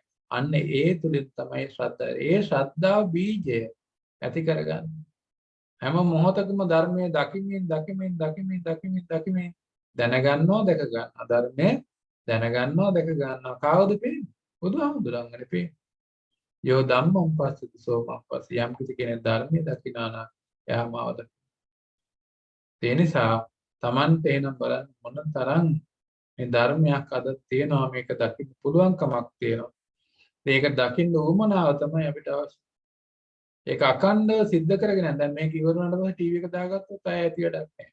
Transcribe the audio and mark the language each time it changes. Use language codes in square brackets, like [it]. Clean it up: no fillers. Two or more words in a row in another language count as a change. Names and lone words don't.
[si] අන්න ඒ තුලින් තමයි ශ්‍රද්ධාව. ඒ ශ්‍රද්ධාව බීජය ඇති කරගන්න. හැම මොහොතකම ධර්මයේ දකිමින් දැනගන්නවා, දැක ගන්නවා. ධර්මයේ දැනගන්නවා, දැක ගන්නවා. කාවද පේන්නේ? බුදුහාමුදුරන්ගනේ පේන්නේ. [pi] යෝ ධම්මං පස්සති සෝමං පස්සී. [si] යම් කිසි කෙනෙක් ධර්මයේ දකිනා නම් එයා මාව දකිනවා. ඒ නිසා Tamante එනම් බලන්න මොන තරම් මේ ධර්මයක් අද තියෙනවා, මේක දකින්න පුළුවන්කමක් තියෙනවා. මේක දකින්න උවමනාව තමයි අපිට අවශ්‍ය. ඒක අකණ්ඩව සිද්ධ කරගෙන දැන් මේක ඉවරුනට පස්සේ ටීවී එක දාගත්තොත් අය ඇති වැඩක් නැහැ.